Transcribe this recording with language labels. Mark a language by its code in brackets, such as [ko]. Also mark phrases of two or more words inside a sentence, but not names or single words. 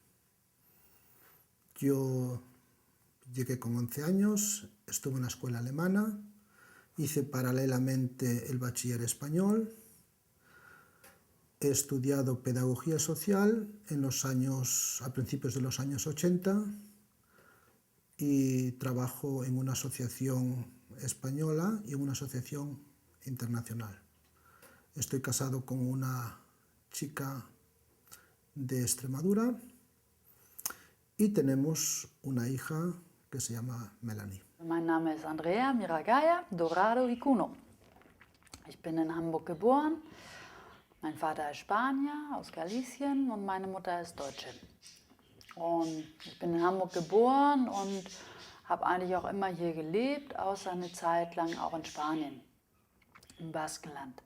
[es] Yo llegué con 11 años, estuve en la escuela alemana, hice paralelamente el bachiller español, he estudiado pedagogía social a principios de los años 80 y trabajo en una asociación española y en una asociación internacional. Estoy casado con una chica de Extremadura y tenemos una hija que se llama Melanie. [de] Mein Name ist Andrea Miragaya Dorado y Cuno. Ich bin in Hamburg geboren. Mein Vater ist Spanier aus Galicien und meine Mutter ist Deutsche. Und ich bin in Hamburg geboren und habe eigentlich auch immer hier gelebt, außer eine Zeit lang auch in Spanien, im Baskenland.